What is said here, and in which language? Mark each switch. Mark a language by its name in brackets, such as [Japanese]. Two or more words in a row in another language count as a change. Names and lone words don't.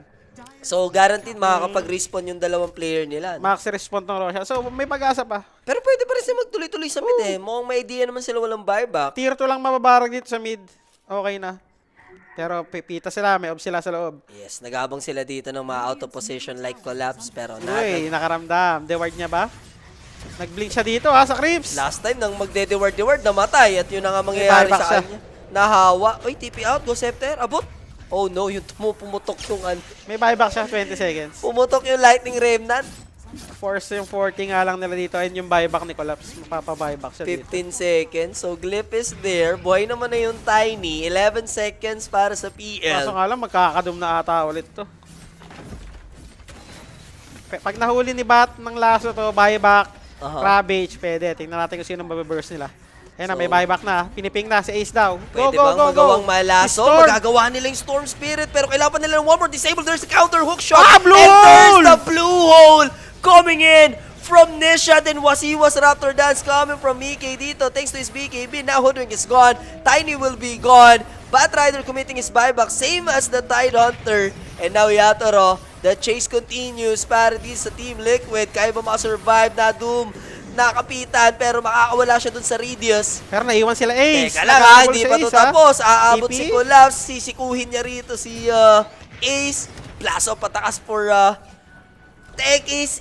[Filipino] So, guaranteed makakapag-respawn yung dalawang player nila. Max respawn tong Roshan. So, may pag-asa pa. Pero pwede pa rin sila magtuloy-tuloy sa mid eh. Mukhang may idea naman sila walang buyback. Tier 2 lang mababarag dito sa mid. Okay na. Pero pipita sila, may ob sila sa loob. Yes, nagabang sila dito ng mga [English] out of position [Filipino] like collapse. Pero Uy, nakaramdam. Deward niya ba? Nag-blink siya dito ha, sa creeps. last time nang magde-deward-deward, namatay. At yun na nga mangyayari buyback sa siya. kanya. Nahawa. Uy, [English] TP out, go scepter, abot. Oh no, [Filipino] yung pumutok yung May buyback siya, 20 seconds. pumutok yung lightning remnant. Force yung 40 nga lang nila dito. And yung buyback ni Collapse, mapapa-buyback siya dito. [English] 15 seconds. So, Glyph is there. [Filipino] Buhay naman na yung Tiny. 11 seconds para sa Kaso PL. nga lang, magkakadum na ata ulit to. Pag nahuli ni Bat ng laso to, buyback, Aha. Ravage, pwede. Tingnan natin kung sino mababurst nila. Ayan na, may So, buyback na. Piniping na si Ace daw. Go, Pwede go, bang go, go. magawang malaso? Storm. Magagawa nila yung Storm Spirit. Pero kailangan pa nila ng [English] one more disable. There's the counter hook shot. Ah, blue And there's hole! the blue hole coming in from Nisha. Then Wasiwas Raptor Dance coming from Mickey dito. Thanks to his BKB. Now Hoodwink is gone. Tiny will be gone. Batrider committing his buyback. Same as the Tide Hunter. And now Yatoro. The chase continues [Filipino] para dito sa [English] Team Liquid. [Filipino] Kaya ba makasurvive na Doom? Nakapitan pero makakawala siya dun sa radius. Pero naiwan sila Ace. Teka lang ha, Nakahabol hindi si pa Ace, to ha? tapos. Aabot TP? si Collapse, sisikuhin niya rito si Ace. [English] Blast off patakas for Tech Ace.